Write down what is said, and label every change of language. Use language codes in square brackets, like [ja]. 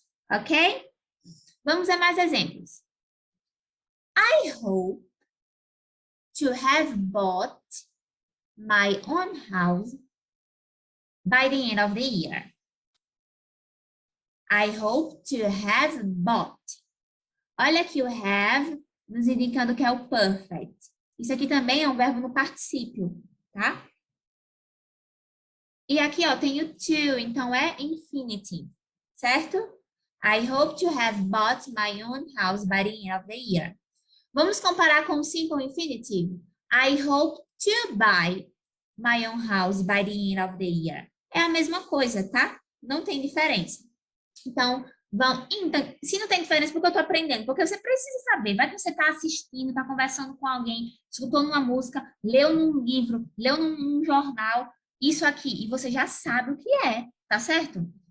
[en] Ok? [pt] Vamos a mais exemplos. [en] I hope to have bought my own house by the end of the year. I hope to have bought. [pt] Olha aqui o have nos indicando que é o perfect. Isso aqui também é um verbo no particípio, tá? E aqui, ó, tem o to, então é infinitive, certo? [en] I hope to have bought my own house by the end of the year. [pt] Vamos comparar com o simple infinitive. [en] I hope to buy my own house by the end of the year. [pt] É a mesma coisa, tá? Não tem diferença. Então, se não tem diferença, porque eu tô aprendendo? Porque você precisa saber. Vai que você tá assistindo, tá conversando com alguém, escutou numa música, leu num livro, leu num jornal, isso aqui, e você já sabe o que é, tá certo?